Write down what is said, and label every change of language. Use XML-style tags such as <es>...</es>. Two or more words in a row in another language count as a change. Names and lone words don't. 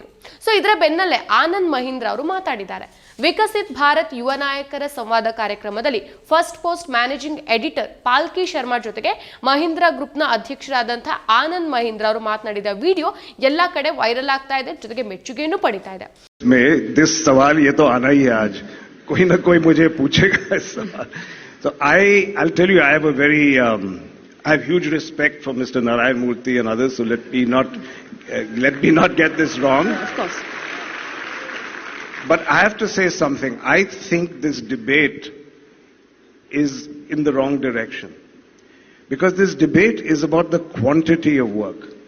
<kn>ಇದರ ಬೆನ್ನಲ್ಲೇ ಆನಂದ್ ಮಹೀಂದ್ರ ಅವರು ಮಾತಾಡಿದ್ದಾರೆ. ವಿಕಸಿತ್ ಭಾರತ್ ಯುವ ನಾಯಕರ ಸಂವಾದ ಕಾರ್ಯಕ್ರಮದಲ್ಲಿ ಫಸ್ಟ್ ಪೋಸ್ಟ್</kn> <en>managing editor</en> <kn>ಪಾಲ್ಕಿ ಶರ್ಮಾ ಜೊತೆಗೆ ಮಹೀಂದ್ರ ಗ್ರೂಪ್ನ ಅಧ್ಯಕ್ಷರಾದಂತಹ ಆನಂದ್ ಮಹೀಂದ್ರ ಅವರು ಮಾತನಾಡಿದ ವಿಡಿಯೋ ಎಲ್ಲಾ ಕಡೆ ವೈರಲ್ ಆಗ್ತಾ ಇದೆ, ಜೊತೆಗೆ ಮೆಚ್ಚುಗೆಯನ್ನು ಪಡಿತಾ ಇದೆ.</kn> <hi>दिस सवाल ये तो आना ही है आज, कोई ना कोई मुझे पूछेगा इस सवाल.</hi> <en>So I'll tell you, I have huge respect for Mr. Narayan Murthy and others, so let me not get this wrong. Of course. But I have to say something. I think this debate is in the wrong direction, because this debate is about the quantity of work.</en>